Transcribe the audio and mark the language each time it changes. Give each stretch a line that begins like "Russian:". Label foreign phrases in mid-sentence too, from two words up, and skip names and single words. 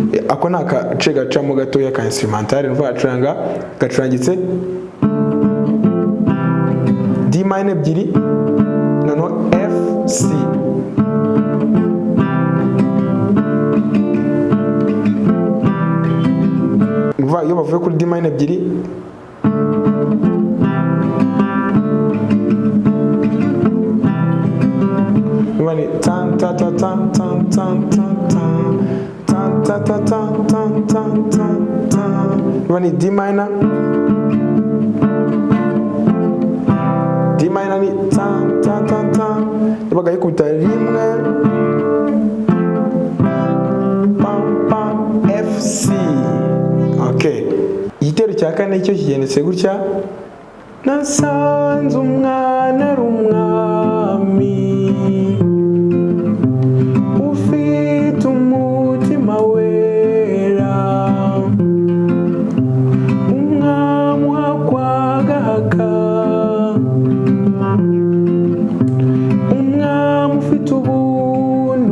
Kinyarwanda: ako ni agace gacamo gatoya ka instrumental numva acuranga gacurangitse D minor ebyiri noneho F C numva iyo bavuye kuri D minor ebyiri numva ni tan ta ta tan tan tan tan tan ta ta tan tan tan tan numva ni D minor ni tan tan tan tan yabaga yikubita rimwe pam pam F C. Okay, igitero cya kane cyo kigendetse gutya nasanze umwana ari umwami ufite umutima wera umwami wakwagahaka umwami ufite ubuntu